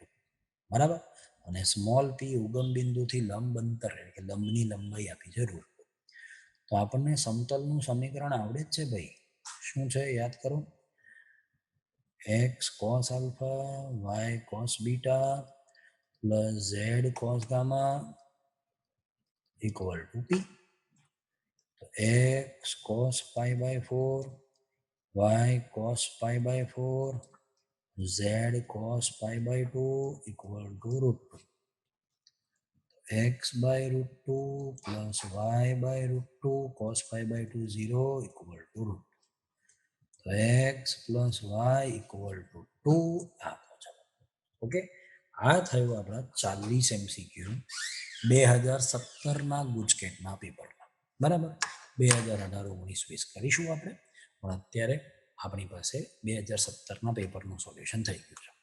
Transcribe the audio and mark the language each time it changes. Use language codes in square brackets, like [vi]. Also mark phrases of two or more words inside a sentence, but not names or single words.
[gu] બરાબર. અને સ્મોલ p ઉગમ બિંદુથી લંબ અંતર એટલે કે લંબની લંબાઈ આપી છે √2. તો આપણને સમતલનું સમીકરણ આવડે જ છે ભાઈ. શું છે યાદ કરો? [en] x cos આલ્ફા y cos બીટા plus z cos gamma equal to p. તો x cos π/4 y cos π/4 z cos π/2 equal to √2. x by √2 plus y by √2 cos π/2 0 equal to √2. [gu] તો [en] x plus y equal to 2 [gu] આપો જવાબ. ઓકે. આ થયું આપણા 40 MCQ 2017ના ગુજકેટના પેપરમાં. બરાબર. 2018-19-20 કરીશું આપણે, પણ અત્યારે આપણી પાસે 2017ના પેપરનું સોલ્યુશન થઈ ગયું છે.